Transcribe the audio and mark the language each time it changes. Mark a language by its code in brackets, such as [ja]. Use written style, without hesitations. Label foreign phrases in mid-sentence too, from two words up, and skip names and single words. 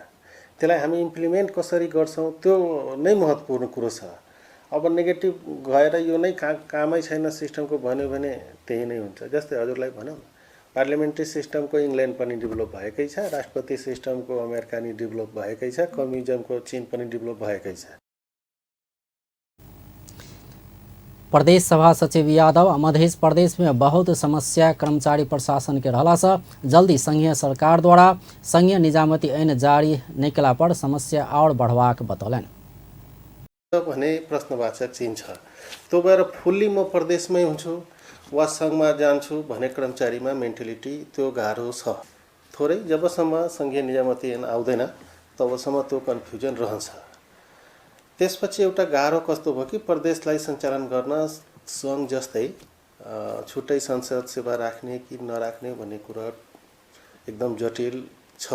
[ne] त्यसलाई हामी इम्प्लिमेन्ट कसरी गर्छौं त्यो नै महत्त्वपूर्ण कुरो छ। अब नेगेटिभ गएर यो नै कामै छैन सिस्टमको भन्यो भने त्यही नै हुन्छ। जस्तै हजुरलाई भनौँ [en] parliamentary systemको [ne] इङ्ल्यान्ड पनि डेभलप भएकै छ, राष्ट्रपति सिस्टमको अमेरिका नि डेभलप भएकै छ, कम्युनिजमको चीन पनि डेभलप भएकै छ। [mai] प्रदेश सभा सचिव यादव मध्य प्रदेश में बहुत समस्या कर्मचारी प्रशासन के रहला से जल्दी संघीय सरकार द्वारा संघीय निजामती ऐन जारी नहीं कला पर समस्या और बढ़वाक बतौलन। [ne] भने प्रश्नवाचक चिन्ह छ, त्यो भएर फुल्ली म प्रदेशमै हुन्छु वा संघमा जान्छु भने कर्मचारीमा मेन्टालिटी त्यो गाह्रो छ। थोरै जबसम्म संघीय निजामती ऐन आउँदैन तबसम्म त्यो कन्फ्युजन रहन्छ। त्यसपछि एउटा गाह्रो कस्तो भयो कि प्रदेशलाई सञ्चालन गर्न संघ जस्तै छुट्टै संसद सेवा राख्ने कि नराख्ने भन्ने कुरा एकदम जटिल छ।